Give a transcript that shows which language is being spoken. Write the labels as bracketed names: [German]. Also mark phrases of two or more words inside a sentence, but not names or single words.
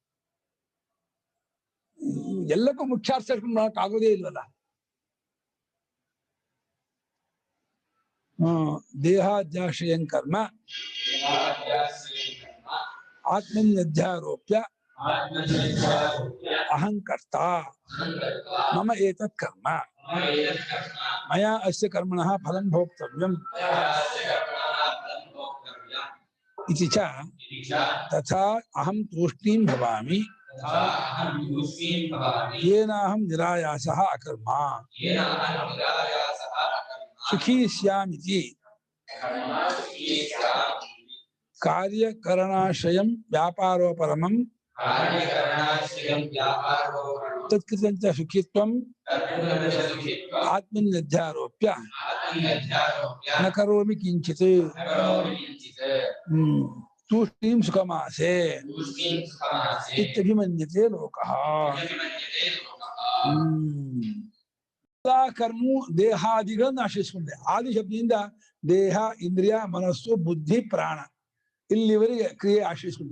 [Kannada] ಎಲ್ಲಕ್ಕೂ ಮುಖ್ಯಾರ್ಥ ಇಟ್ಕೊಂಡು ಮಾಡಕ್ ಆಗೋದೇ ಇಲ್ವಲ್ಲ. [Sanskrit] ದೇಹಾಧ್ಯಾಶ್ರಯಂ ಕರ್ಮ ಆತ್ಮನ್ಯಧ್ಯಾರೋಪ್ಯ ಅಹಂಕರ್ತ ಮಮ ಏತತ್ ಕರ್ಮ ಮಯಾ ಅಸ್ಯ ಕರ್ಮಣಃ ಫಲಂ ಭೋಕ್ತವ್ಯಂ ಇತಿ ಚ ತಥಾ ಅಹಂ ತೂಷ್ಣೀಂ ಭವಾಮಿ ಯೇನಾಹಂ ನಿರಾಯಾಸಃ ಅಕರ್ಮ ಸುಖೀ ಸ್ಯಾಮಿತಿ ಕಾರ್ಯಕರಣಾಶ್ರಯಂ ವ್ಯಾಪಾರೋಪರಮಂ ತತ್ಕೃತಂಚ ಸುಖಿತ್ವಂ ಆತ್ಮನ್ಯಧ್ಯಾರೋಪ್ಯ ನ ಕರೋಮಿ ಕಿಂಚಿತ್ ತೂಷ್ಣೀಂ ಸುಖಮಾಸೆ ಇತ್ಯಭಿಮನ್ಯತೆ ಲೋಕಃ. [Kannada] ಎಲ್ಲಾ ಕರ್ಮವು ದೇಹಾದಿಗಳನ್ನು ಆಶ್ರಯಿಸಿಕೊಂಡಿದೆ. ಆದಿ ಶಬ್ದದಿಂದ ದೇಹ, ಇಂದ್ರಿಯ, ಮನಸ್ಸು, ಬುದ್ಧಿ, ಪ್ರಾಣ ಇಲ್ಲಿವರೆಗೆ ಕ್ರಿಯೆ ಆಶ್ರಯಿಸಿಕೊಂಡಿದೆ.